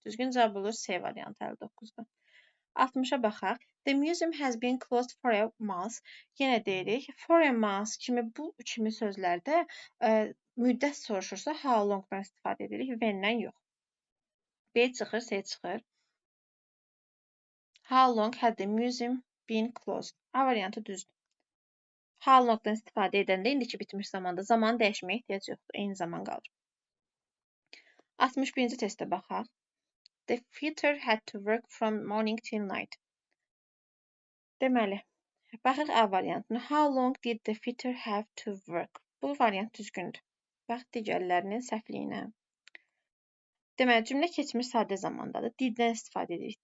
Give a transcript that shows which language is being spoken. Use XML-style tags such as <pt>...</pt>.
<az>Düzgün cavab olur C variantı 59-da. 60-a baxaq.</az> <en>The museum has been closed for a month.</en> <az>Yenə deyirik.</az> <en>For a month</en> <az>bu kimi sözlərdə müddət soruşursa</az> <en>how long-dan</en> <az>istifadə edirik, when-dən yox. B çıxır, C çıxır.</az> <en>How long had the museum been closed?</en> <az>A variantı düzdür. How long-dan istifadə edəndə indiki bitmiş zamanda zamanı dəyişməyə ehtiyac yoxdur. Eyni zaman qalır. 61-ci testə baxaq.</az> <en>The fitter had to work from morning till night.</en> <az>Deməli, baxaq A variantına.</az> <en>How long did the fitter have to work?</en> <az>Bu variant düzgündür. Bax digərlərinin səhvliyinə. Deməli, cümlə keçmiş sadə zamandadır. Diddən istifadə edirik.</az>